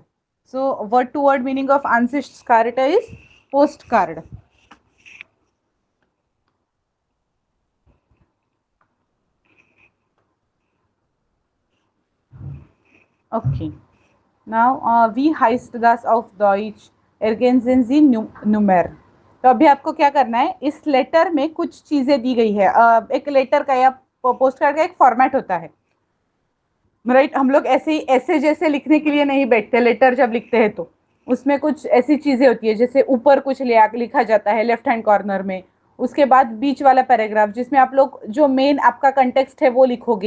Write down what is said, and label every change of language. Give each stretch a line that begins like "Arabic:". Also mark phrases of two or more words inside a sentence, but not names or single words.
English: so word to word meaning of Ansichtskarte is post card. Okay, now
German: wie heißt das auf Deutsch? Ergänzen Sie Nummer.
Hindi: तो अभी आपको क्या करना है, इस लेटर में कुछ चीजें दी गई है. एक लेटर का या पोस्ट कार्ड का एक फॉर्मेट होता है, राइट? हम लोग ऐसे ही ऐसे जैसे लिखने के लिए नहीं बैठते. लेटर जब लिखते हैं तो उसमें कुछ ऐसी चीजें होती है, जैसे ऊपर कुछ लिखा जाता है
English: left hand corner
Hindi: में, उसके बाद बीच वाला पैराग्राफ जिसमें आप लोग जो मेन आपका कंटेक्स्ट है वो लिखोगे.